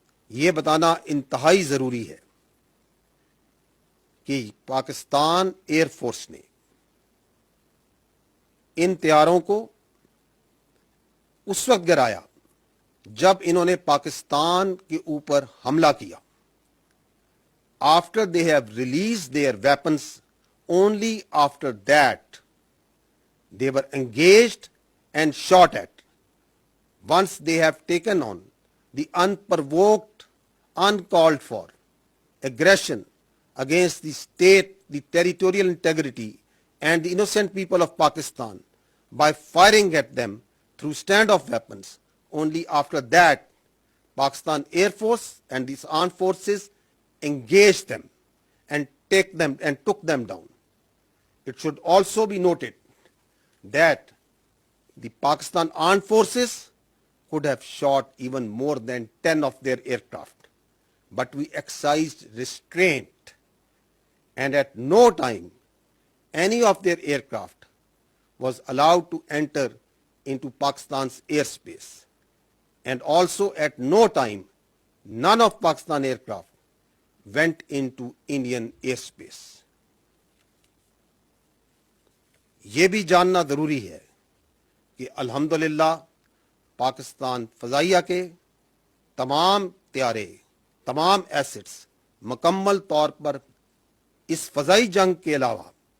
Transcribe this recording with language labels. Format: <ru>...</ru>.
<ur>یہ بتانا انتہائی ضروری ہے کہ پاکستان ایئر فورس نے ان طیاروں کو اس وقت گرایا جب انہوں نے پاکستان کے اوپر حملہ کیا.</ur> <en>After they have release their weapons, only after that they were engaged and shot at. Once they have taken on the unprovoked, uncalled for aggression against the state, the territorial integrity and the innocent people of Pakistan by firing at them through standoff weapons, only after that Pakistan Air Force and these armed forces engaged them and took them down. It should also be noted that the Pakistan armed forces could have shot even more than 10 of their aircraft, but we exercised restraint, and at no time any of their aircraft was allowed to enter into Pakistan's airspace, and also at no time none of Pakistan aircraft went into Indian airspace.</en> <ur>یہ بھی جاننا ضروری ہے کہ الحمدللہ پاکستان فضائیہ کے تمام طیارے, تمام ایسٹس مکمل طور پر اس فضائی جنگ کے علاوہ</ur>